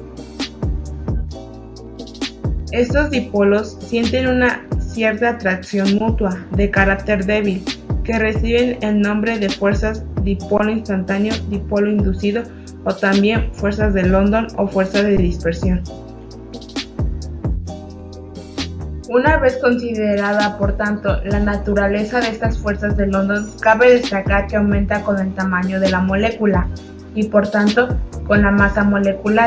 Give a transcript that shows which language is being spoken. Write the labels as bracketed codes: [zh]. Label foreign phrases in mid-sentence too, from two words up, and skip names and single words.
[es] Estos dipolos sienten una cierta atracción mutua, de carácter débil, que reciben el nombre de fuerzas dipolo instantáneo, dipolo inducido, o también fuerzas de London o fuerzas de dispersión. Una vez considerada, por tanto, la naturaleza de estas fuerzas de London, cabe destacar que aumenta con el tamaño de la molécula y, por tanto, con la masa molecular.